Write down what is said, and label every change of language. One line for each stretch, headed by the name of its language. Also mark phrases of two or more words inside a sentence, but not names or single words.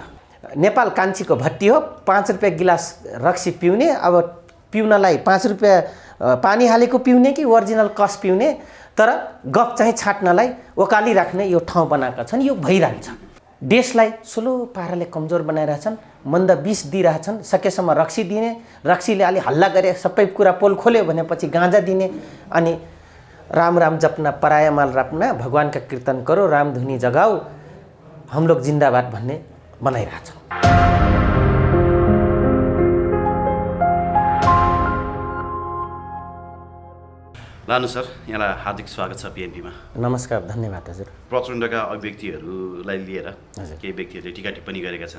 Nepali: नेपाल कान्छीको भट्टी हो, 5 रुपियाँ गिलास रक्सी पिउने, अब पिउनलाई 5 रुपियाँ पानी हालेको पिउने कि ओरिजिनल कस पिउने, तर गफ चाहिँ छाट्नलाई ओकाली राख्ने यो ठाउँ बनाएका छन्। यो भइरहेछ। देशलाई स्लो पाराले कमजोर बनाइरहेछन्, मन्द विष दिइरहेछन्। सकेसम्म रक्सी दिने, रक्सीले अलि हल्ला गरे सबै कुरा पोल खोल्यो भनेपछि गाँजा दिने, अनि
Hindi: राम राम जपना पराया माल राप्ना, भगवान का कीर्तन करो, राम धुनी जगाओ, हम लोग जिंदाबाद
Nepali: भन्ने बनाइरहेछ। लानु सर, यहाँलाई हार्दिक स्वागत छ पिएनपीमा। नमस्कार, धन्यवाद हजुर। प्रचण्डका अभिव्यक्तिहरूलाई लिएर केही व्यक्तिहरूले टिका टिप्पणी गरेका छन्।